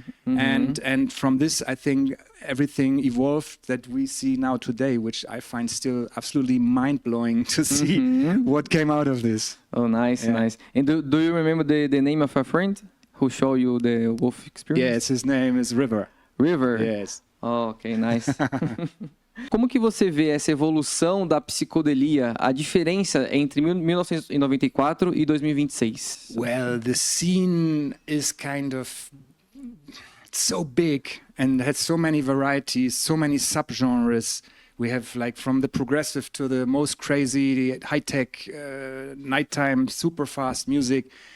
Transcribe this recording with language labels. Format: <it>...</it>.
<en>And from this, I think everything evolved that we see now today, which I find still absolutely mind-blowing to see what came out of this. Oh, nice, nice. And do you remember the name of a friend who showed you the WOOF Experience? Yes, his name is River. River? Yes. Oh, okay, nice.</en> <pt>Como que você vê essa evolução da psicodelia, a diferença entre 1994 e 2026?</pt> <en>Well, the scene is kind of so big and has so many varieties, so many subgenres. We have like from the progressive to the most crazy high-tech nighttime super fast music.</en>